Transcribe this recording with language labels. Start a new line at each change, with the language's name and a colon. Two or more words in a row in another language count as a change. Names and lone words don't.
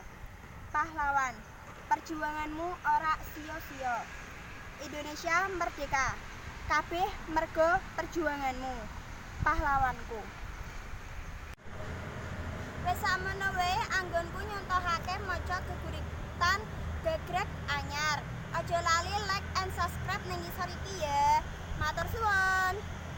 Javanese: Pahlawan, perjuanganmu ora sia-sia. Indonesia merdeka, kabeh mergo perjuanganmu. Pahlawanku. Wis samono wae anggonku nyontohake maca geguritan Gaggrag Anyar. Aja lali
English: like and subscribe
Javanese: ning ngisor iki ya. Matur suwun.